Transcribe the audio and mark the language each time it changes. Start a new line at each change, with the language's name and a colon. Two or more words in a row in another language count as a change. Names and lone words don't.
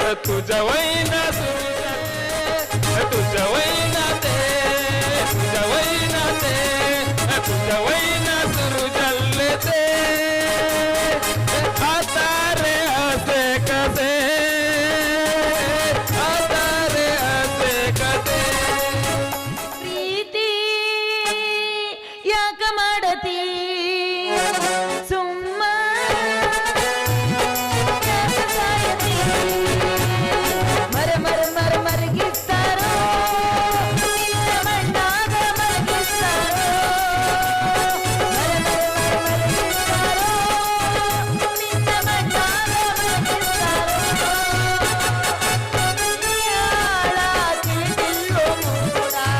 Marathi: तुझ्या वैना तुझ्या वैना तुझ्या वैना तुझ्या वैना सुरू जल्ले ते आता रे असे कसे आता रे असे कसे
Kannada: ಪ್ರೀತಿ ಯಾಕ ಮಾಡತಿ ಸುಮ್ಮ ಸಾಯತಿ ಮರ ಮರ ಮರ ಮರಗಿಸ್ತಾರೋ ನಿನ್ನ ಮಣ್ಣಾಗ ಮರಗಿಸ್ತಾರೋ ಮರ ಮರ ಮರ ಮರಗಿಸ್ತಾರೋ ನಿನ್ನ ಮಣ್ಣಾಗ ಮರಗಿಸ್ತಾರೋ ಯಾಳ ತಿಳಿದಿಲ್ಲೋ ಮೂಡ